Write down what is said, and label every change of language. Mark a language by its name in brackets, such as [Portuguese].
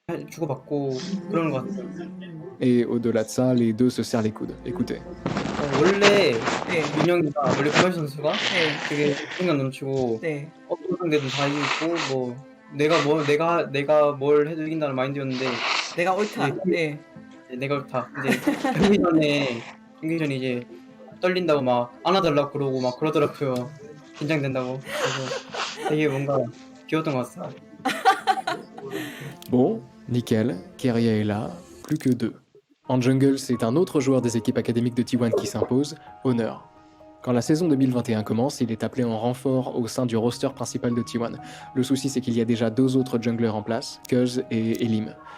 [Korean] 주고받고 그런 것 같아요. [French] Et au-delà de ça, les deux se serrent les coudes. Écoutez. [Korean] 원래 네. 민영이가 원래 고말 선수가 네. 되게 생각 넘치고 네. 어떤 상대도 다 이기고 뭐 내가 뭘 해도 이긴다는 마인드였는데 내가 옳다. 네. 네. 내가 옳다. 이제 경기 전에 이제 떨린다고 막 안아달라고 그러고 막 그러더라고요. 긴장된다고. 그래서 되게 뭔가 귀여웠던 것 같아요. [French] Bon, nickel, Keria est là, plus que deux. En jungle, c'est un autre joueur des équipes académiques de T1 qui s'impose, Honor. Quand la saison 2021 commence, il est appelé en renfort au sein du roster principal de T1. Le souci, c'est qu'il y a déjà deux autres junglers en place, Cuz et Elim.